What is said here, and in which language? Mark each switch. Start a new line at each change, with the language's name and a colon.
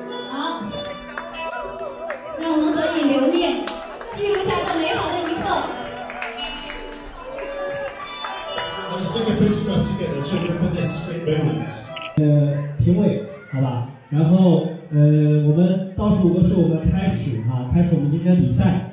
Chinese: 好，让我们得以留念，记录下这美好的一刻。
English: Let's take a photograph together to remember this great moment.
Chinese: 评委，好吧，然后。我们倒数5个数，我们开始啊，开始我们今天的比赛。